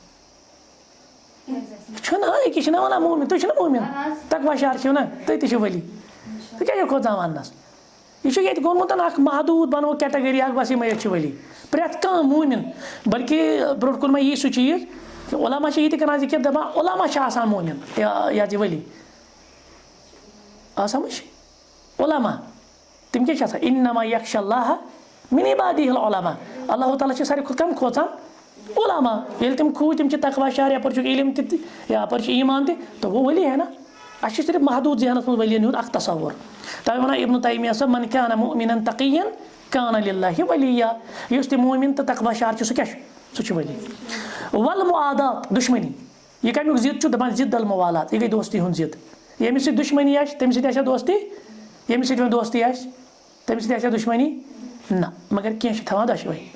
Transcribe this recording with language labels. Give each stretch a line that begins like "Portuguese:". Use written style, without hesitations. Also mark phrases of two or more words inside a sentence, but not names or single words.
Kashmiri: چھُنہ أکِس چھِنہ وَنان موٗمِن تُہۍ چھِو نہ موٗمِن تقوا شعار چھِو نہ تُہۍ تہِ چھِو ؤلی تُہۍ کیٛازِ چھِو کھوژان وَننَس یہِ چھُ ییٚتہِ گوٚمُت اکھ محدوٗد بنوو کیٹگری اکھ بس یِمے یٲتۍ چھِ ؤلی پرٮ۪تھ کانٛہہ موٗمِن بلکہِ برونٛٹھ کُن مہ یی سُہ چیٖز علما چھِ یہِ تہِ کران ذِکر دپان علما چھِ آسان موٗمِن یہِ ؤلی آ سمجھ علما تِم کیٛاہ چھِ آسان
Arabic: اِنما یخشى اللہ من عبادہ العلما
Kashmiri: اللہ تعالیٰ چھِ ساروی کھۄتہٕ کم کھوژان علما ییٚلہِ تِم کھوٗژ تِم چھِ تقوا شعار یپٲرۍ چھُکھ علم تہِ یپٲرۍ چھُ ایٖمان تہِ
Urdu: تو وہ ؤلی ہے نا
Kashmiri: اَسہِ چھُ صرف محدوٗد ذہنس منٛز ؤلین ہُنٛد اکھ تصور تَوے وَنان ابن تیمیہ صٲب
Arabic: من کان مؤمنا تقیا کان للہ ولیا
Kashmiri: یُس تہِ موٗمِن تہٕ تقوا شعار چھُ سُہ کیٛاہ چھُ سُہ چھُ ؤلی والمعادات دُشمنی یہِ کمیُک ضد چھُ دپان
Arabic: ضد الموالات
Kashmiri: یہِ گٔے دوستی ہُنٛد ضد ییٚمِس سۭتۍ دُشمنی آسہِ تٔمِس سۭتۍ آسیا دوستی ییٚمِس سۭتۍ وۄنۍ دوستی آسہِ تٔمِس سۭتۍ آسیا دُشمنی نہ مگر کینٛہہ چھِ تھاوان دۄشوے